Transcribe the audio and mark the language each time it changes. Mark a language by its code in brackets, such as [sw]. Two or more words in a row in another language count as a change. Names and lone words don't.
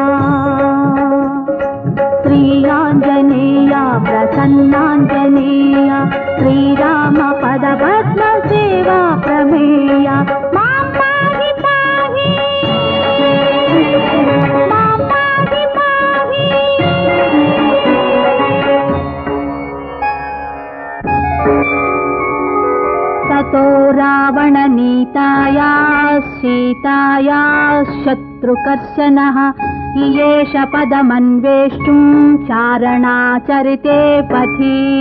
[te] శ్రీ ఆంజనేయా ప్రసన్నాంజనేయా, శ్రీరామ పదపద్మ సేవా ప్రమేయ. [sa] మాం పాహి పాహి, మాం పాహి పాహి. ततो रावणनीताया सीताया शत्रुकर्षणः इयेष पदमन्वेष्टुं चारणाचरिते पथि.